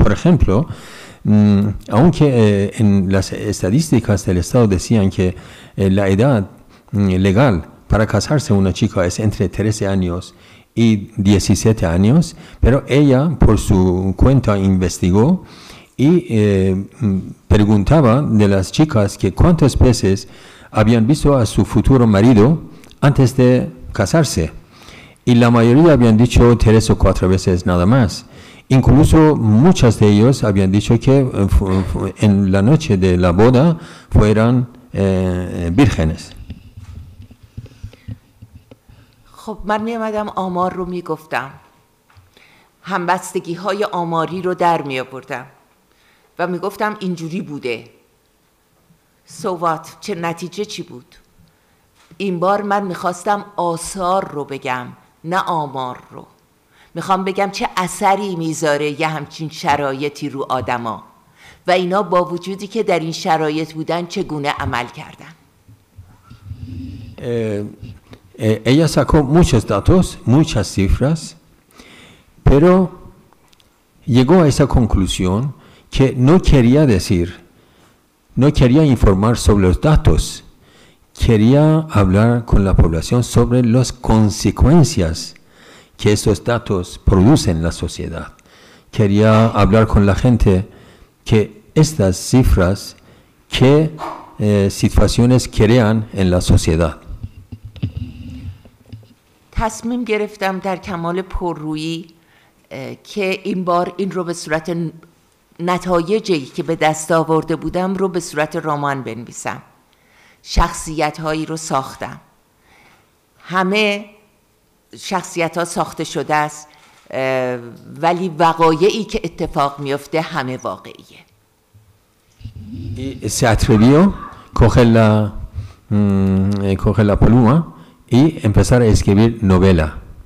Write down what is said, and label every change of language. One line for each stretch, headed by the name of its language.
Spanish: Por ejemplo, aunque en las estadísticas del Estado decían que la edad legal para casarse una chica es entre 13 años y 17 años, pero ella por su cuenta investigó y preguntaba de las chicas que cuántas veces habían visto a su futuro marido antes de casarse, y la mayoría habían dicho 3 o 4 veces nada más. Incluso muchas de ellos habían dicho que en la noche de la boda fueran vírgenes.
Persian: خب من می آمدم آمار رو می گفتم، همبستگی های آماری رو در می آوردم و می گفتم اینجوری بوده. سوات چه نتیجه چی بود؟ این بار من می خواستم آثار رو بگم نه آمار رو. می خوام بگم چه اثری میذاره یه همچین شرایطی رو آدما و اینا با وجودی که در این شرایط بودن چگونه عمل کردن.
Spanish: Ella sacó muchos datos, muchas cifras, pero llegó a esa conclusión que no quería informar sobre los datos, quería hablar con la población sobre las consecuencias que estos datos producen en la sociedad. Quería hablar con la gente que estas cifras, qué situaciones crean en la sociedad.
Persian: تصمیم گرفتم در کمال پررویی که این بار این رو به صورت نتایجی که به دست آورده بودم رو به صورت رمان بنویسم. شخصیت هایی رو ساختم. همه شخصیت ها ساخته شده است ولی وقایعی که اتفاق میفته همه واقعیه.
Spanish: Se atrevió coger la pluma y empezar a escribir novela.